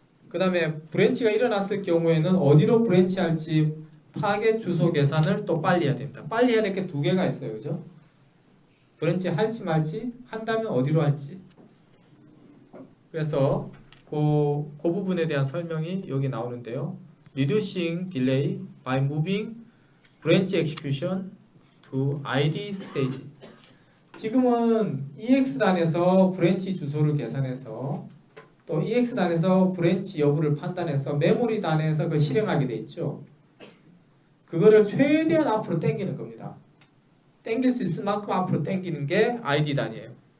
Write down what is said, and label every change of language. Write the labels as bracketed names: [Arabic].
[Korean] 그 다음에 브랜치가 일어났을 경우에는 어디로 브랜치할지 타겟 주소 계산을 또 빨리 해야 됩니다. 빨리 해야 될 게 두 개가 있어요. 그죠? 브랜치 할지 말지 한다면 어디로 할지. 그래서 그 부분에 대한 설명이 여기 나오는데요. [English] Reducing delay by moving branch execution to ID stage. [Korean] 지금은 EX단에서 브랜치 주소를 계산해서 또 EX단에서 브랜치 여부를 판단해서 메모리 단에서 그 실행하게 돼 있죠. 그거를 최대한 앞으로 당기는 겁니다. 당길 수 있을 만큼 앞으로 당기는 게 ID 단이에요.